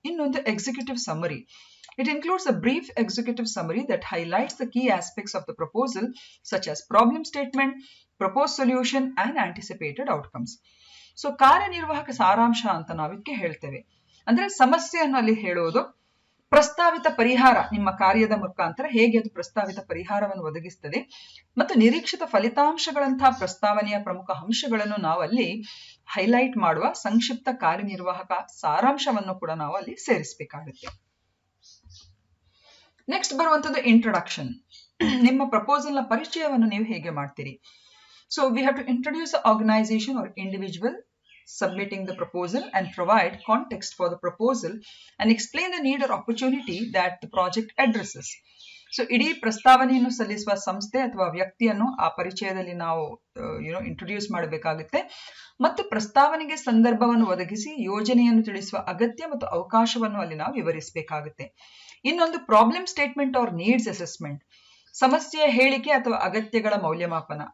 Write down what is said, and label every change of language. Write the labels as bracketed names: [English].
[English] ಇನ್ನೊಂದು executive summary. It includes a brief executive summary that highlights the key aspects of the proposal, such as problem statement, proposed solution, and anticipated outcomes. [Kannada] So, ಕಾರ್ಯನಿರ್ವಾಹಕ ಸಾರಾಂಶ ಅಂತ ನಾವಿದಕ್ಕೆ ಹೇಳ್ತೇವೆ. ಅಂದ್ರೆ ಸಮಸ್ಯೆಯನ್ನು ಅಲ್ಲಿ ಹೇಳೋದು, ಪ್ರಸ್ತಾವಿತ ಪರಿಹಾರ, ನಿಮ್ಮ ಕಾರ್ಯದ ಮುಖಾಂತರ ಹೇಗೆ ಅದು ಪ್ರಸ್ತಾವಿತ ಪರಿಹಾರವನ್ನು ಒದಗಿಸ್ತದೆ, ಮತ್ತು ನಿರೀಕ್ಷಿತ ಫಲಿತಾಂಶಗಳಂತಹ ಪ್ರಸ್ತಾವನೆಯ ಪ್ರಮುಖ ಅಂಶಗಳನ್ನು ನಾವು ಅಲ್ಲಿ ಹೈಲೈಟ್ ಮಾಡುವ ಸಂಕ್ಷಿಪ್ತ ಕಾರ್ಯನಿರ್ವಾಹಕ ಸಾರಾಂಶವನ್ನು ಕೂಡ ನಾವು ಅಲ್ಲಿ ಸೇರಿಸಬೇಕಾಗುತ್ತೆ. ನೆಕ್ಸ್ಟ್ ಬರುವಂತದ್ದು ಇಂಟ್ರೊಡಕ್ಷನ್. ನಿಮ್ಮ ಪ್ರಪೋಸಲ್ ನ ಪರಿಚಯವನ್ನು ನೀವು ಹೇಗೆ ಮಾಡ್ತೀರಿ? [English] So we have to introduce organization or individual submitting the proposal and provide context for the proposal and explain the need or opportunity that the project addresses. [Kannada] So ಇಡೀ ಪ್ರಸ್ತಾವನೆಯನ್ನು ಸಲ್ಲಿಸುವ ಸಂಸ್ಥೆ ಅಥವಾ ವ್ಯಕ್ತಿಯನ್ನು ಆ ಪರಿಚಯದಲ್ಲಿ ನಾವು ಇಂಟ್ರೊಡ್ಯೂಸ್ ಮಾಡಬೇಕಾಗುತ್ತೆ ಮತ್ತು ಪ್ರಸ್ತಾವನೆಗೆ ಸಂದರ್ಭವನ್ನು ಒದಗಿಸಿ ಯೋಜನೆಯನ್ನು ತಿಳಿಸುವ ಅಗತ್ಯ ಮತ್ತು ಅವಕಾಶವನ್ನು ಅಲ್ಲಿ ನಾವು ವಿವರಿಸಬೇಕಾಗುತ್ತೆ. ಇನ್ನೊಂದು [English] problem statement or needs assessment, [Kannada] ಸಮಸ್ಯೆಯ ಹೇಳಿಕೆ ಅಥವಾ ಅಗತ್ಯಗಳ ಮೌಲ್ಯಮಾಪನ.